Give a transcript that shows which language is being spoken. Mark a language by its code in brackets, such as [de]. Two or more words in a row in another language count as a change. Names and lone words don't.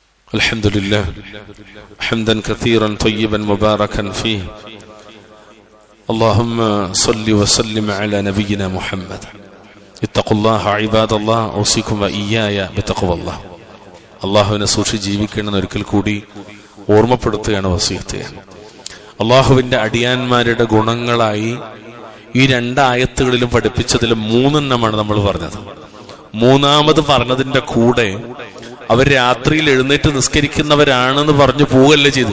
[ar] الحمد لله حمدا كثيرا طيبا مباركا فيه اللهم صل وسلم على نبينا محمد اتقوا الله عباد الله اوصيكم واياي بتقوى الله. [ml] അള്ളാഹുവിനെ സൂക്ഷിച്ച് ജീവിക്കണമെന്ന് ഒരിക്കൽ കൂടി ഓർമ്മപ്പെടുത്തുകയാണ്, വസിയത്ത് ചെയ്യാണ്. അള്ളാഹുവിന്റെ അടിയാന്മാരുടെ ഗുണങ്ങളായി ഈ 2 ആയത്തുകളിലും പഠിപ്പിച്ചതിൽ 3 നമ്മൾ പറഞ്ഞത്. 3 പറഞ്ഞതിന്റെ കൂടെ അവർ രാത്രിയിൽ എഴുന്നേറ്റ് നിസ്കരിക്കുന്നവരാണെന്ന് പറഞ്ഞു പോവല്ലേ ചെയ്തു.